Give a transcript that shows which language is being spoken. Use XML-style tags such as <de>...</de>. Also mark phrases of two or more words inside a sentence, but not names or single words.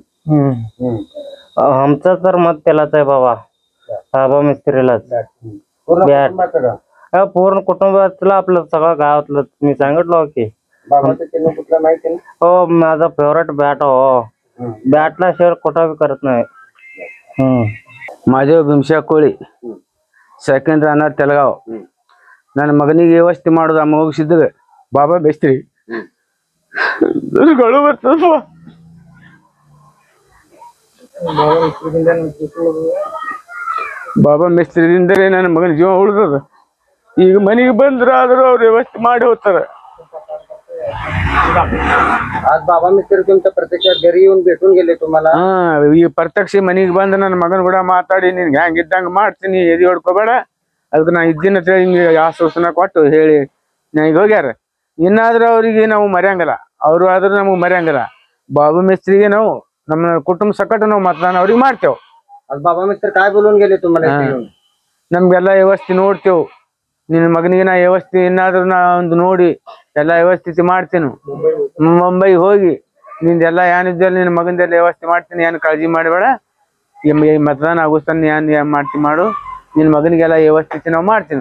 <mr>आमचं तर मत त्यालाच आहे बाबा मिस्त्रीलाच। पूर्ण कुटुंबातलं आपलं सगळं गावातलं मी सांगितलं की बाबाचं चिन्ह कुठलं माहिती ना? हो, माझा फेवरेट बॅट हो, बॅटला शेअर कुठं बी करत नाही। माझे भीमशा कोळी,</mr> <en>second runner ತೆಲಗಾವ್।</en> <kn>ನನ್ನ ಮಗನಿಗೆ ವ್ಯವಸ್ಥೆ ಮಾಡೋದು ಮುಗಿಸಿದ್ರೆ ಬಾಬಾ ಮೇಸ್ತ್ರಿ ಗಳು ಬರ್ತದಪ್ಪ। ಬಾಬಾ ಮೇಸ್ತ್ರಿದಿಂದಲೇ ನನ್ನ ಮಗನ ಜೀವ ಉಳಿದದ। ಈಗ ಮನೆಗೆ ಬಂದ್ರಾದ್ರೂ ಅವ್ರು ವ್ಯವಸ್ಥೆ ಮಾಡಿ ಹೋಗ್ತಾರೆ।</kn> <mr>आज बाबा मिस्त्री तुमच्या प्रत्यक्षात घरी येऊन भेटून गेले तुम्हाला?</mr> <kn>ಈ ಪ್ರತ್ಯಕ್ಷ ಮನೆಗೆ ಬಂದು ನನ್ನ ಮಗನ ಕೂಡ ಮಾತಾಡಿ ನಿನ್ಗೆ ಹೆಂಗಿದ್ದಂಗ ಮಾಡ್ತೀನಿ, ಎದಿ ಹೊಡ್ಕೋಬೇಡ, ಅದಕ್ಕೆ ನಾ ಇದ್ದಿನ ಹಿಂಗೆ ಆಶ್ವಾಸನ ಕೊಟ್ಟು ಹೇಳಿ ಈಗ ಹೋಗ್ಯಾರ। ಇನ್ನಾದ್ರೂ ಅವ್ರಿಗೆ ನಾವು ಮರ್ಯಂಗಿಲ್ಲ, ಅವರು ಆದ್ರೂ ನಮಗೆ ಮರ್ಯಂಗಿಲ್ಲ। ಬಾಬಾ ಮಿಸ್ತ್ರಿಗೆ ನಾವು ನಮ್ಮ ಕುಟುಂಬ ಸಕಟ ನಾವು मतदान ಅವ್ರಿಗೆ ಮಾಡ್ತೇವೆ।</kn> <mr>आज बाबा मिस्त्री काय बोलून गेले तुम्हाला?</mr> <kn>ನಮ್ಗೆಲ್ಲ ವ್ಯವಸ್ಥೆ ನೋಡ್ತೇವೆ, ನಿನ್ನ ಮಗನಿಗೆ ನಾ ವ್ಯವಸ್ಥೆ ಇನ್ನಾದ್ರೂ ನಾ ಒಂದು ನೋಡಿ ಎಲ್ಲ ವ್ಯವಸ್ಥಿತಿ ಮಾಡ್ತೀನಿ। ಮುಂಬೈಗೆ ಹೋಗಿ ನಿಂದೆಲ್ಲ ಏನಿದ್ದಲ್ಲಿ ನಿನ್ನ ಮಗಂದೆಲ್ಲ ವ್ಯವಸ್ಥೆ ಮಾಡ್ತೀನಿ, ಏನು ಕಾಳಜಿ ಮಾಡಬೇಡ, मतदान ಆಗುತ್ತಾನೆ ಏನು ಮಾಡ್ತೀನಿ ಮಾಡು, ನಿನ್ನ ಮಗನಿಗೆಲ್ಲ ವ್ಯವಸ್ಥಿತಿ ನಾವು ಮಾಡ್ತೀನಿ।</kn>